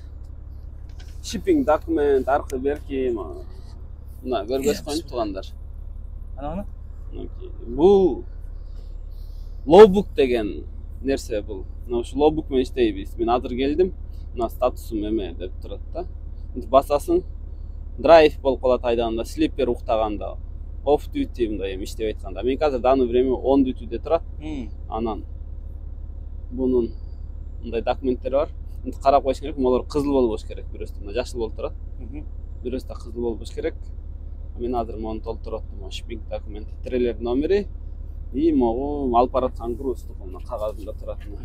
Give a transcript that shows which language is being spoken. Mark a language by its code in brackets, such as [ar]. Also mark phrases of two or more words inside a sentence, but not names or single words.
[ky] Shipping документ, аркы берки, мына көргөз коюн тугандар. Ана. Бул лоубук деген нерсе бул. Мына ушу лоубук менен иштейбиз. Мен азыр келдим. Мына статусум эме деп турат да. Басасың, драйв болуп калат айдаганда, слипер уктаганда, [en] off duty [ky] мындай эми иштеп айтканда. Мен азыр [ru] данный время [en] on dutyде [ky] турат. Анан бунун мындай документтери бар. Карап коюш керек, алар кызыл болбош керек. Бирөөсү мына жашыл болуп турат. Бирөөсү да кызыл болбош керек. Мен азыр муну толтуруп аттым. Shipping документ, трейлер номери и могу алып бараткан груздук мына кагазында турат.